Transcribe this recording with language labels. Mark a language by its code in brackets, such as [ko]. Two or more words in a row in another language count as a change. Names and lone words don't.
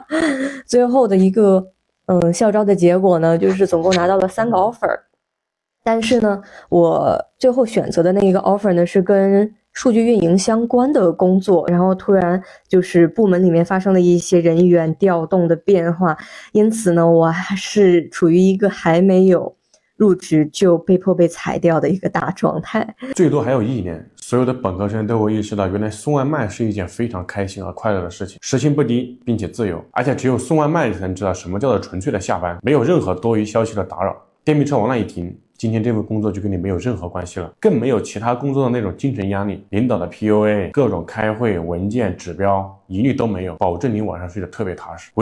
[zh] 最後的一個校招的結果呢，就是总共拿到了3個 offer， 但是呢，我最後選擇的那一個 offer 呢是跟數據運營相關的工作，然後突然就是部門裡面發生了一些人員調動的变化，因此呢，我還是處於一個還沒有入職就被迫被裁掉的一個大狀態。最多還有1年，所有的本科生都会意識到，原來送外賣是一件非常開心和快樂的事情，时薪不低，并且自由，而且只有送外賣才能知道什麼叫做純粹的下班，沒有任何多餘消息的打擾。電瓶車往那一停，今天這份工作就跟你沒有任何關係了，更沒有其他工作的那種精神壓力，領導的 PUA， 各種開會文件指標一律都沒有，保證你晚上睡得特別踏實。